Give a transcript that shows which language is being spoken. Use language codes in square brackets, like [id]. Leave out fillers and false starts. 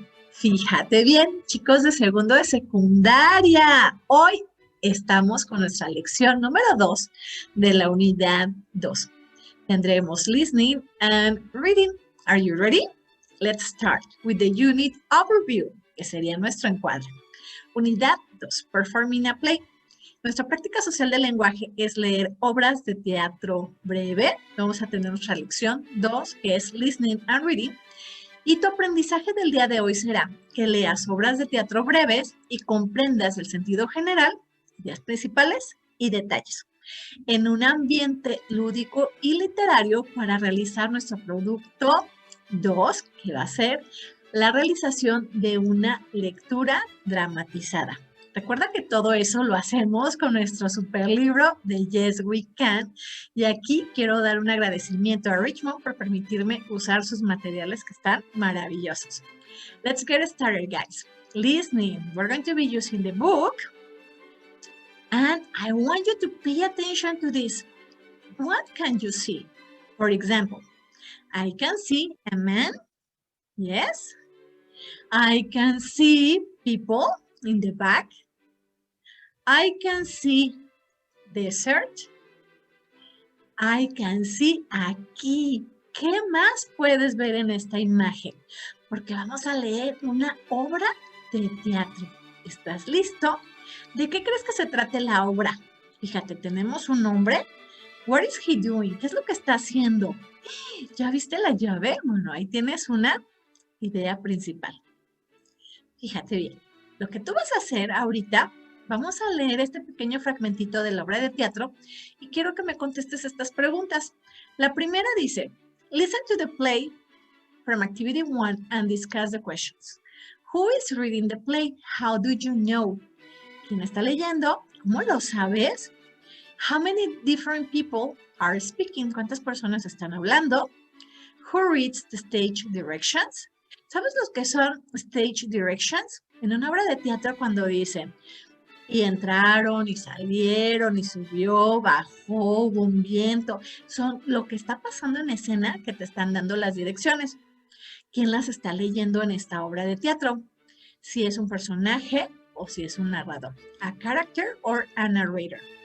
[es] Fíjate bien, chicos de segundo de secundaria. Hoy estamos con nuestra lección número 2 de la unidad 2. Tendremos [en] listening and reading. Are you ready? Let's start with the unit overview, [es] que sería nuestro encuadre. Unidad [en] 2, performing a play. [es] Nuestra práctica social del lenguaje es leer obras de teatro breve. Vamos a tener nuestra lección 2, que es [en] listening and reading. [es] Y tu aprendizaje del día de hoy será que leas obras de teatro breves y comprendas el sentido general, ideas principales y detalles, en un ambiente lúdico y literario para realizar nuestro producto 2, que va a ser la realización de una lectura dramatizada. Recuerda que todo eso lo hacemos con nuestro super libro de Yes We Can. Y aquí quiero dar un agradecimiento a Richmond por permitirme usar sus materiales que están maravillosos. [en] Let's get started, guys. Listening. We're going to be using the book. And I want you to pay attention to this. What can you see? For example, I can see a man. Yes. I can see people in the back. I can see desert. I can see [es] aquí. ¿Qué más puedes ver en esta imagen? Porque vamos a leer una obra de teatro. ¿Estás listo? ¿De qué crees que se trate la obra? Fíjate, tenemos un nombre. [en] What is he doing? [es] ¿Qué es lo que está haciendo? ¿Ya viste la llave? Bueno, ahí tienes una idea principal. Fíjate bien. Lo que tú vas a hacer ahorita, vamos a leer este pequeño fragmentito de la obra de teatro y quiero que me contestes estas preguntas. La primera dice, [en] listen to the play from activity 1 and discuss the questions. Who is reading the play? How do you know? [es] ¿Quién está leyendo? ¿Cómo lo sabes? [en] How many different people are speaking? [es] ¿Cuántas personas están hablando? [en] Who reads the stage directions? [es] ¿Sabes lo que son [en] stage directions? [es] En una obra de teatro cuando dicen, y entraron, y salieron, y subió, bajó, hubo un viento, son lo que está pasando en escena que te están dando las direcciones. ¿Quién las está leyendo en esta obra de teatro? Si es un personaje o si es un narrador. [en] A character or a narrator.